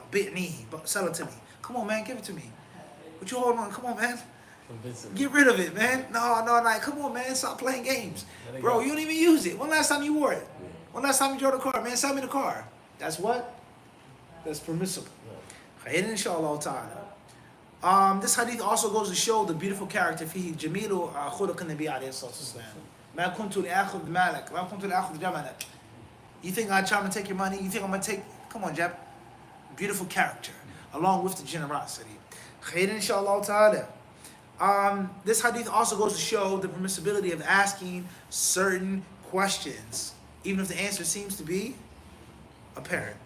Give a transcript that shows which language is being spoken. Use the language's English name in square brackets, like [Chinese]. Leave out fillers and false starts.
[English] Bi'ni, sell it to me. Come on, man, give it to me. What you holding on? Come on, man. Get rid of it, man. No, come on, man. Stop playing games. Bro, you don't even use it. When last time you wore it? When last time you drove the car? Man, sell me the car. That's what? That's permissible. Inshallah ta'ala. This hadith also goes to show the beautiful character. [Arabic] فيه جميل خلق النبي عليه الصلاة والسلام. ما كنت لآخذ مالك ما كنت لآخذ جملك. [English] You think I'm trying to take your money? You think I'm going to take... Come on, Jab. Beautiful character. Along with the generosity. Inshallah ta'ala. This hadith also goes to show the permissibility of asking certain questions, even if the answer seems to be apparent.